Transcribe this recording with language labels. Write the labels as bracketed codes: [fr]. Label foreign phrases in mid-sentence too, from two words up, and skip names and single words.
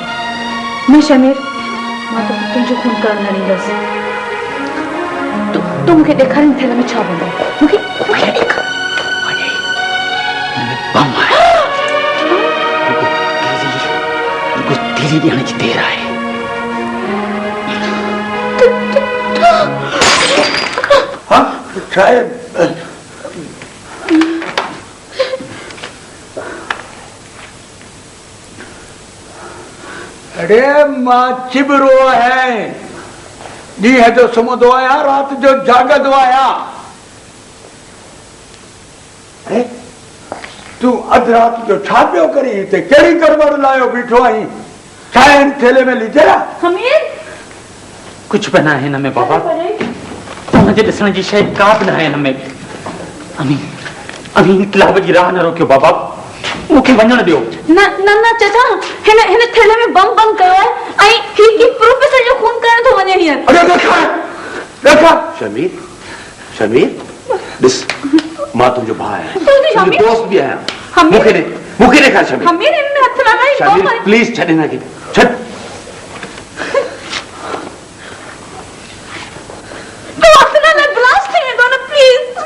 [sd] न शमीर, मां तो तुंहिंजो खून करण न ॾींदसि। तूं मूंखे ॾेखारिन थैले में छा हूंदो? मूंखे ॾेखार। बम आहे। कुछ तेजी ॾियण जी देर आहे। हाँ शायद अरे मां चिबरो है दी है तो सुम्हंदो आहियां, रात जो जागंदो आहियां। अरे तू अध रात जो छा पियो करी हिते? कहिड़ी गड़बड़ लायो बीठो आहीं? छा हिन थेले में लिजया? हमीर कुछ बि न आहे हिन में बाबा। तव्हांजे ॾिसण जी शइ का बि न आहे हिन में। अमी इनकलाब जी राह न रोकियो बाबा, मूंखे वञण ॾियो। न न न चाचा, हिन थैले में बम कयो आहे ऐं ही प्रोफेसर जो खून करण थो वञे हींअर। [ur] अरे देखा [sd] शमीर, शमीर ॾिस, मां तुंहिंजो भाउ आहियां, तुंहिंजो तुंहिंजो दोस्त बि आहियां। हमीर मूंखे ॾेखार शमीर। हमीर हिन में हथ न लाई। शमीर प्लीज छॾ हिनखे, छॾ। तूं हथ न लाई, ब्लास्ट थी वेंदो न, प्लीज।